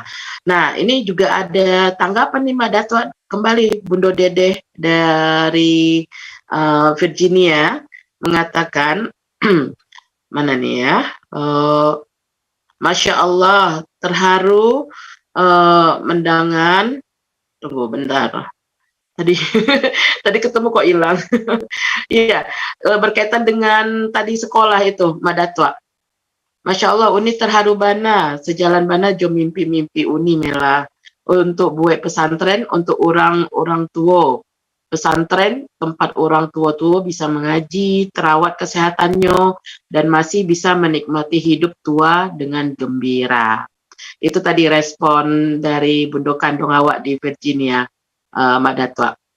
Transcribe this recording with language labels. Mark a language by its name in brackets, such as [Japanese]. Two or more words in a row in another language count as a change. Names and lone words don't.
[Indonesian] Nah, ini juga ada tanggapan nih Mak Dato, kembali Bundo Dedeh dari Virginia mengatakan mana nih ya, Masya Allah, terharu mendengar. Tunggu bentar. Tadi tadi ketemu kok hilang. Iya, berkaitan dengan tadi sekolah itu, Madatwa. [Minangkabau] Masya Allah, Uni terharu bana, sejalan bana jo mimpi-mimpi Uni Mela. [Indonesian] Untuk buat pesantren, untuk orang tua. Pesantren, tempat orang tua-tua bisa mengaji, terawat kesehatannya, dan masih bisa menikmati hidup tua dengan gembira. Itu tadi respon dari Bundo Kandung awak di Virginia, Mak Datua.